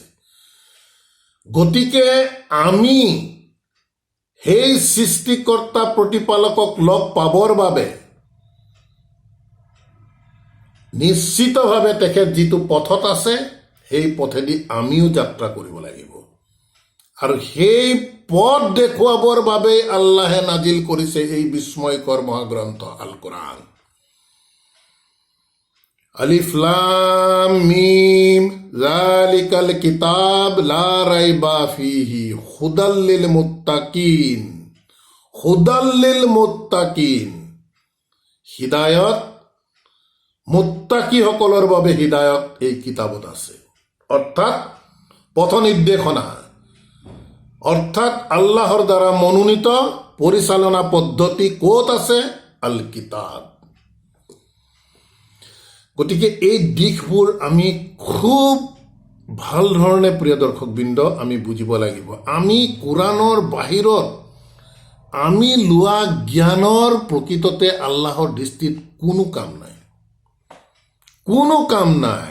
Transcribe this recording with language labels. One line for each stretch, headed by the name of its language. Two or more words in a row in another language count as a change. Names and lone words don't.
Assamese: গতিকে আমি সেই সৃষ্টিকৰ্তা প্ৰতিপালকক লগ পাবৰ বাবে নিশ্চিতভাৱে তেখেত যিটো পথত আছে সেই পথেদি আমিও যাত্ৰা কৰিব লাগিব। আৰু সেই পথ দেখুৱাবৰ বাবে আল্লাহে নাজিল কৰিছে এই বিস্ময়কৰ মহাগ্ৰন্থ আল কোৰআন।
Arabic: ألف لام ميم ذلك الكتاب لا ريب فيه هدى للمتقين هدى للمتقين,
Assamese: হিদায়ত মুত্তাকিসকলৰ বাবে হিদায়ত এই কিতাবত আছে। অৰ্থাৎ পথ নিৰ্দেশনা, অৰ্থাৎ আল্লাহৰ দ্বাৰা মনোনীত পৰিচালনা পদ্ধতি ক'ত আছে?
Arabic: الكتاب.
Assamese: গতিকে এই দিশবোৰ আমি খুব ভাল ধৰণে প্ৰিয় দৰ্শকবৃন্দ আমি বুজিব লাগিব। আমি কোৰাণৰ বাহিৰত আমি লোৱা জ্ঞানৰ প্ৰকৃততে আল্লাহৰ দৃষ্টিত কোনো কাম নাই, কোনো কাম নাই।